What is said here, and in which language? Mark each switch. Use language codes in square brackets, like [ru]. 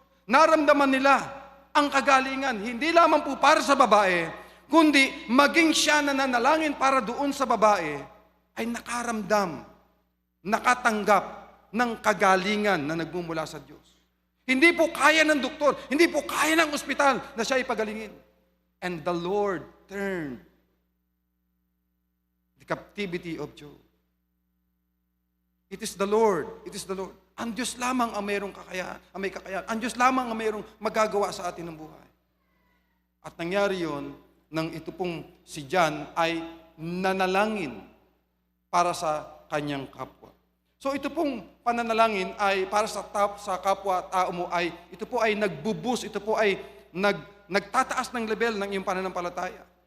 [tl] Naramdaman nila ang kagalingan. Hindi lamang po para sa babae, kundi maging siya na nanalangin para doon sa babae, ay nakaramdam, nakatanggap ng kagalingan na nagmumula sa Diyos. Hindi po kaya ng doktor, hindi po kaya ng ospital na siya ipagalingin. [en] And the Lord turned the captivity of Job. It is the Lord. It is the Lord. [tl] Ang Diyos lamang ang mayroong kakayahan, ang may kakayahan. Ang Diyos lamang ang mayroong magagawa sa atin ng buhay. At nangyari yon nang ito pong si John ay nanalangin para sa kanyang kapwa. So ito pong pananalangin ay para sa kapwa-tao mo ay ito po ay nagbubus, ito po ay nagtataas ng level ng iyong pananampalataya.